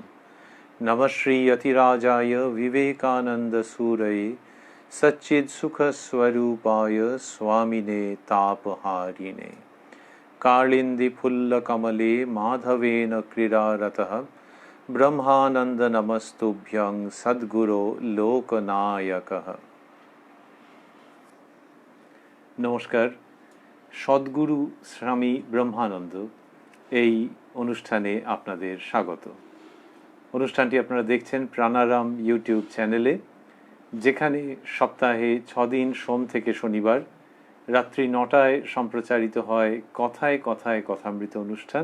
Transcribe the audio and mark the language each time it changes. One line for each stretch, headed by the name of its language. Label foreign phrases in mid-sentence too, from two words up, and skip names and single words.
Sanskrit: नमः श्री यतिराजाय विवेकानन्दसूरये सच्चित्सुखस्वरूपाय स्वामिने तापहारिणे कालिन्दीफुल्लकमले माधवेन क्रीडारतः ब्रह्मानंद नमस्तुभ्यं सद्गुरो लोकनायकः।
Bangla: नमस्कार। सद्गुरु स्वामी ब्रह्मानंद এই অনুষ্ঠানে আপনাদের স্বাগত। অনুষ্ঠানটি আপনারা দেখছেন প্রাণারাম ইউটিউব চ্যানেলে, যেখানে সপ্তাহে 6 দিন সোম থেকে শনিবার রাত্রি 9টায় সম্প্রচারিত হয় কথায় কথায় কথামৃত অনুষ্ঠান।